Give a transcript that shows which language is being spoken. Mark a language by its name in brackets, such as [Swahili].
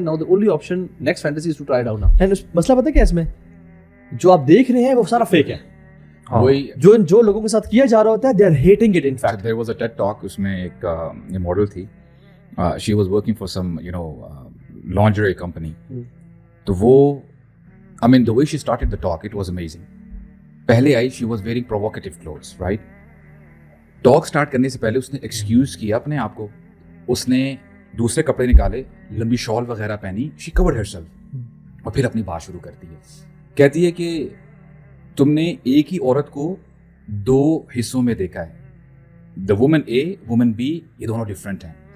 [English] Now the only option next fantasy is to try it out now. [Urdu] مسئلہ پتہ کیا اس میں, جو آپ دیکھ رہے ہیں وہ سارا فیک ہے. وہی جو لوگوں کے ساتھ کیا جا رہا ہوتا ہے, [English] They are hating it. In fact there was a TED talk, [Urdu] اس میں ایک ماڈل تھی, [English] She was working for some you know lingerie company. [Urdu] تو وہ [English] I mean the way she started the talk, it was amazing. [Urdu] پہلے آئی, [English] she was wearing provocative clothes, right? [Urdu] Talk start کرنے سے پہلے اس نے ایکسکیوز کیا اپنے آپ کو, اس نے دوسرے کپڑے نکالے, لمبی شال وغیرہ پہنی, [English] she covered herself, [Urdu] اور پھر اپنی بات شروع کرتی ہے. کہتی ہے کہ تم نے ایک ہی عورت کو 2 حصوں میں دیکھا ہے, [English] the woman A, woman B, [Urdu] یہ دونوں ڈفرینٹ ہیں.